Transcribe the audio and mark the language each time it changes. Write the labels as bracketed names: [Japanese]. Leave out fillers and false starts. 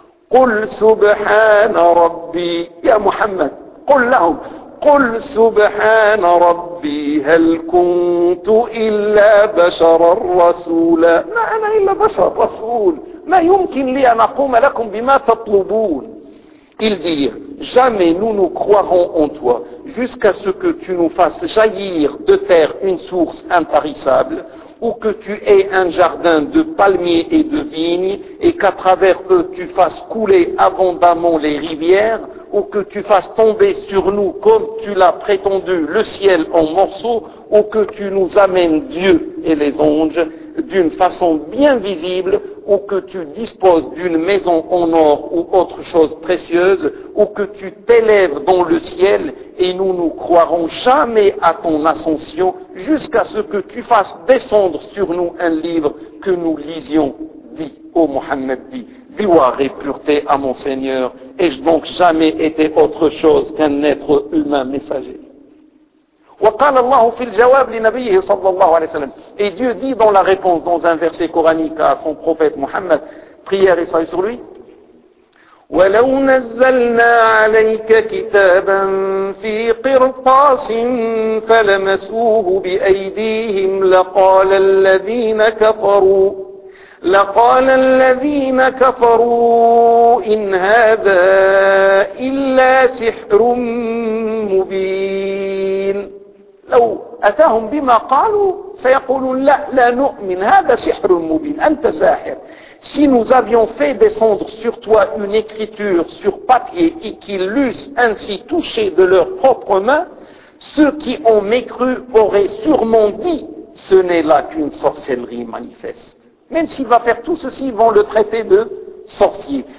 [Arabic] قل سبحان ربي يا محمد قل لهم قل سبحان ربي هل كنت إلا بشرا رسولا ما أنا إلا بشر رسول ما يمكن لي أن أقوم لكم بما تطلبون [French] Ils dirent, jamais nous ne croirons en toi jusqu'à ce que tu nous fasses jaillir de terre une source intarissable ou que tu aies un jardin de palmiers et de vignes et qu'à travers eux tu fasses couler abondamment les rivières ou que tu fasses tomber sur nous comme tu l'as prétendu le ciel en morceaux ou que tu nous amènes Dieu et les anges d'une façon bien visible ou que tu disposes d'une maison en or ou autre chose précieuse ou que tu t'élèves dans le ciel et nous ne croirons jamais à ton ascension jusqu'à ce que tu fasses descendre sur nous un livre que nous lisions, dit ô Mohammed, dit gloire et pureté à mon Seigneur, ai-je donc jamais été autre chose qu'un être humain messager? [Arabic] وقال الله في الجواب لنبيه صلى الله عليه وسلم [French] et Dieu dit dans la réponse dans un verset coranique à son prophète Mohammed prière et salut sur lui [Arabic] ولو نزلنا عليك كتابا في قرطاس فلمسوه بأيديهم لقال الذين كفروا إن هذا إلا سحر مبين لو أتاهم بما قالوا سيقولون لا لا نؤمن هذا سحر مبين أنت ساحر [French] Si nous avions fait descendre sur toi une écriture sur papier et qu'ils l'eussent ainsi touchée de leurs propres mains, ceux qui ont mécru auraient sûrement dit « Ce n'est là qu'une sorcellerie manifeste ». Même s'il va faire tout ceci, ils vont le traiter de sorcier.